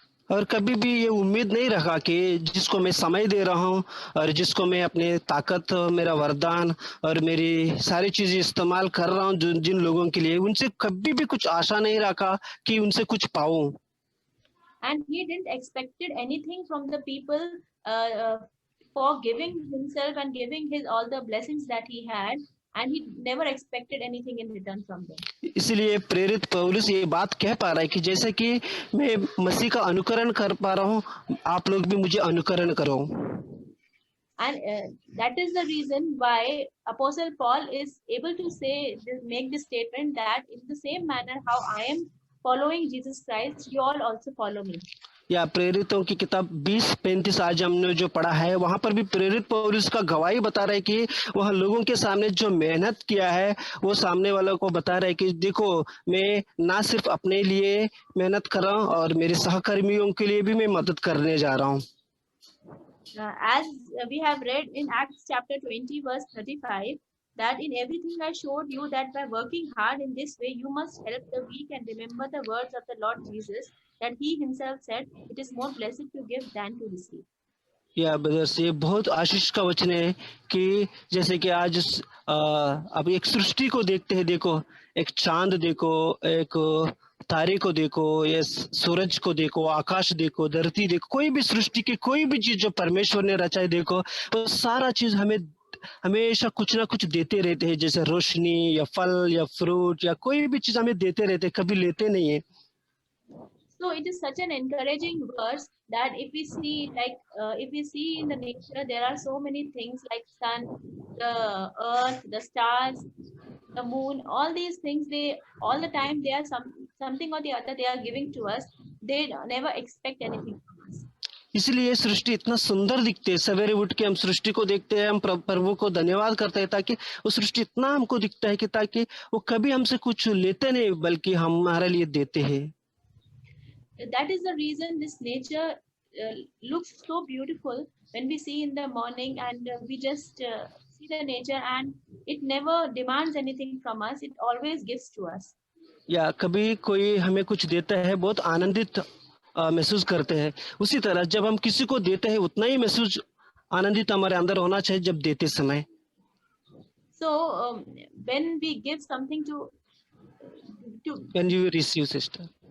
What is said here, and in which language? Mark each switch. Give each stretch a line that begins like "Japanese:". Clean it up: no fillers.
Hindi: और कभी भी ये उम्मीद नहीं रखा कि जिसको मैं समय दे रहा हूँ और जिसको मैं अपने ताकत, मेरा वरदान और मेरी सारी चीजें इस्तेमाल कर रहा हूँ जिन लोगों के लिए, उनसे कभी भी कुछ आशा नहीं रखा कि उनसे कुछ पाऊं।
English: And he didn't expected anything from the people for giving himself and giving his all the blessings that he had, and he never expected anything in return from them.
Hindi: इसलिए प्रेरित पौलुस ये बात कह पा रहा है कि जैसे कि मैं मसीह का अनुकरण कर पा रहा हूँ, आप लोग भी मुझे अनुकरण करो।
English: And that is the reason why Apostle Paul is able to make this statement that in the same manner how I am following Jesus Christ, you all also follow me.
Hindi: या प्रेरितों की किताब 20:35 आज हमने जो पढ़ा है, वहां पर भी प्रेरित पौलुस का गवाही बता रहा है कि वह लोगों के सामने जो मेहनत किया है वो सामने वालों को बता रहा है कि देखो मैं ना सिर्फ अपने लिए मेहनत कर रहा हूँ और मेरे सहकर्मियों के लिए भी मैं मदद करने जा रहा हूँ।
English: As we have read in Acts chapter 20 verse 35, that in everything I showed you that by working hard in this way you must help the weak and remember the words of the Lord Jesus, that he himself said, it is more blessed to give than to receive.
Hindi: या brothers, ये बहुत आशीष का वचन है कि जैसे कि आज अब एक सृष्टि को देखते हैं, देखो एक चांद देखो, एक तारे को देखो, ये सूरज को देखो, आकाश देखो, धरती देखो, कोई भी सृष्टि की कोई भी चीज जो परमेश्वर ने रचा है देखो, वो सारा चीज हमें हमेशा कुछ ना कुछ देते रहते हैं, जैसे रोशनी या फल या फ्रूट या कोई भी चीज हमें देते रहते हैं, कभी लेते नहीं है।
English: So it is such an encouraging verse that if we see in the nature, there are so many things like sun, the earth, the stars, the moon, all these things, they all the time they are something or the other they are giving to us. They never expect anything from us.
Hindi: इसलिए सृष्टि इतना सुंदर दिखते है, सवेरे उठ के हम सृष्टि को देखते हैं, हम प्रभु को धन्यवाद करते हैं ताकि वो सृष्टि इतना हमको दिखता है कि ताकि वो कभी हमसे कुछ लेते नहीं बल्कि हमारे लिए देते हैं।
English: That is the reason this nature looks so beautiful when we see in the morning, and we just see the nature and it never demands anything from us, it always gives to us.
Hindi: या कभी कोई हमें कुछ देता है बहुत आनंदित महसूस करते हैं, उसी तरह जब हम किसी को देते हैं उतना ही महसूस आनंदित हमारे अंदर होना चाहिए जब देते समय।
English: So when we give something to when you receive sister,